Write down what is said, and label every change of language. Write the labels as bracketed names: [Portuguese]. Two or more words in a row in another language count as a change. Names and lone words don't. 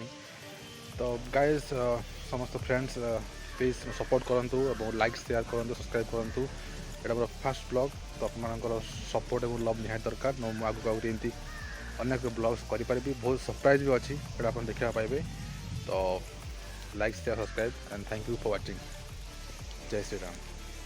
[Odia] ତ ଗାଇଜ୍ ସମସ୍ତ [English] friends please support [Odia] କରନ୍ତୁ ଏବଂ [English] like share [Odia] କରନ୍ତୁ, ସବସ୍କ୍ରାଇବ୍ କରନ୍ତୁ। ଏଇଟା ମୋର [English] first blog, [Odia] ତ ଆପଣମାନଙ୍କର ସପୋର୍ଟ ଏବଂ ଲଭ୍ ନିହାତି ଦରକାର। ମୁଁ ଆଗକୁ ଆହୁରି ଏମିତି ଅନେକ ବ୍ଲଗ୍ସ କରିପାରିବି। ବହୁତ ସରପ୍ରାଇଜ୍ ବି ଅଛି, ସେଇଟା ଆପଣ ଦେଖିବାକୁ ପାଇବେ। [English] ତ like, share, subscribe, and thank you for watching. [Hindi] जय श्री राम.